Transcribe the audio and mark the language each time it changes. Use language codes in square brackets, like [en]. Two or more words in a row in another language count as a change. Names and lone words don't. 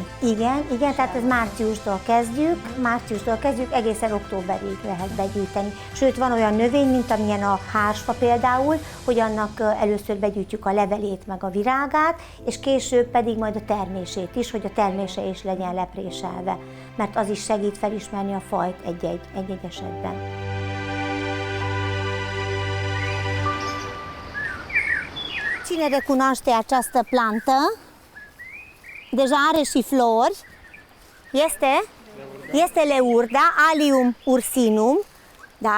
[hu] Igen, tehát ez márciustól kezdjük, egészen októberig lehet begyűjteni. Sőt, van olyan növény, mint amilyen a hársfa például, hogy annak először begyűjtjük a levelét meg a virágát, és később pedig majd a termését is, hogy a termése is legyen lepréselve, mert az is segít felismerni a fajt egy-egy esetben. [ro] Cine recunoaște această plantă, deja are și flori, este leurda, [la] Allium ursinum, [ro] da?